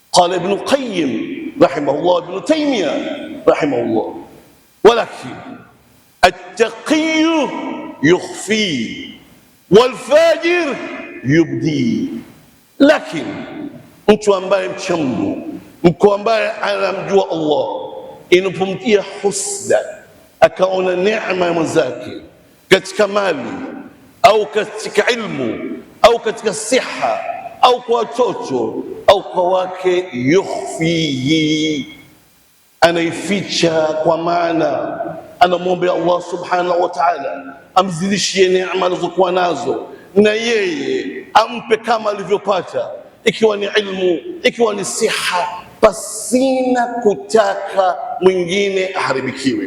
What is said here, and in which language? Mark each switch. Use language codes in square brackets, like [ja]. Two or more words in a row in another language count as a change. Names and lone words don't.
[ar] قال ابن القيم رحمه الله، ابن تيمية رحمه الله: ولكن التقي يخفي والفاجر يبدي. [sw] Lakini mtu ambaye mcha Mungu, mtu ambaye anamjua Allah, inapomtia husda akaona neema ya mwenzake katika mali au katika ilmu au katika siha au kwa watoto au kwa wake, yukhfihi, anaificha, kwa maana anamwombea Allah [ar] سبحانه وتعالى [sw] amzidishie neema alizokuwa nazo, na yeye ampe kama alivyopata, ikiwa ni ilmu, ikiwa ni siha, pasina kutaka mwingine aharibikiwe.